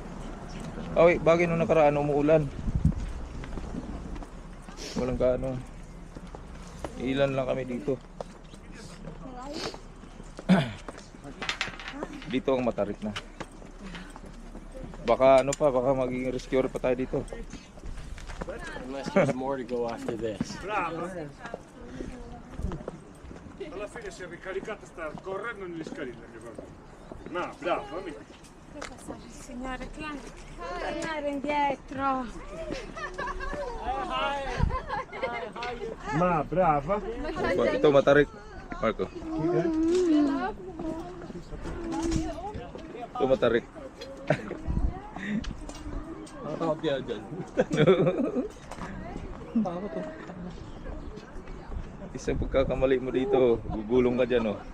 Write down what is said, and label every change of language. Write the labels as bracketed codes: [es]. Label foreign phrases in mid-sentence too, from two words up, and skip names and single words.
[tl] Ah, wait, bagay nung nakaraan umuulan. Walang gaano. Ilan lang kami dito. Dito ang matarik na. Baka ano pa, baka maging rescuer pa tayo dito. [en] Unless there's more to go after this. [it] Alla fine se ricaricata sta correndo negli scalini. No, bravo, amico. Che passa il signore Clank? Tornare indietro. Ma brava. [tl] Ito matarik, Marco. Ito matarik. Nakatakot kaya dyan. Takot to. Isang pagkakamali mo dito, gugulong ka dyan, oh.